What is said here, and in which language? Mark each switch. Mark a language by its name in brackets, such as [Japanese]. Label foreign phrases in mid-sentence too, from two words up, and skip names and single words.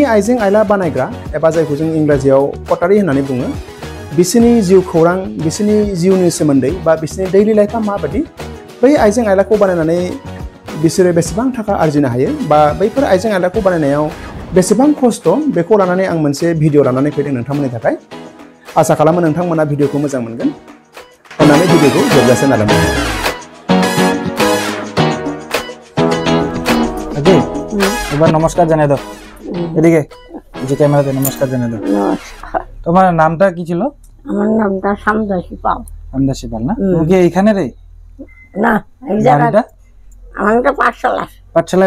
[Bodo] आइजें आइला बानायग्रा एबा जायखौ जों इंराजियाव पटारि होननानै बुङो बिसोरनि जिउ खौरां बिसोरनि जिउनि सोमोन्दै बा बिसोरनि दैलि लाइफआ माबायदि बै आइजें आइलाखौ बानायनानै बिसोरो बेसेबां थाखा आर्जिनो हायो बा बैफोर आइजें आइलाखौ बानायनायाव बेसेबां खस्थ' बेखौ लानानै आं मोनसे भिडिअ लानानै फैदों नोंथांमोननि थाखाय आशा खालामो नोंथांमोना भिडिअखौ मोजां मोनगोन अन्नानै भिडिअखौ जोबजासिम नायलांदो [Bangla] ओके এবার নমস্কার জানাই দাও এদিকে যে ক্যামেরাতে নমস্কার জানাই দাও নমস্কার তোমার নামটা কি ছিল আমার নামটা সামদাসী পাল আমদাসী পাল না তুমি কি এইখানে রে না এই জায়গাটা আমারটা পাঠশালায়